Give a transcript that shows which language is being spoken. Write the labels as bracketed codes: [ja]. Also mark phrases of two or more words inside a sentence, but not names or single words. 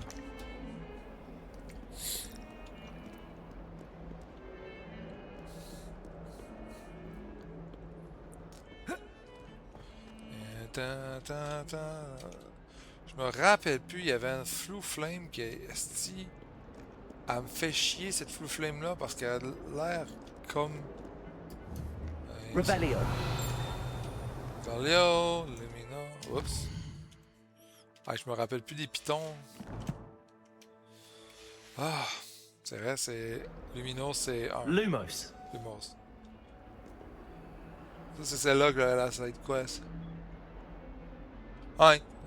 [fr] Je me rappelle plus, il y avait un Flou Flame qui est... Esti, elle me fait chier cette Flou Flame là parce qu'elle a l'air comme... Revelio. Revelio, Lumina... Oups. Ah, je me rappelle plus des pitons. Ah, c'est vrai, c'est... Lumino, c'est 1. Lumos. Lumos. Ça, c'est celle-là que la [en] side quest. [fr] Ouais.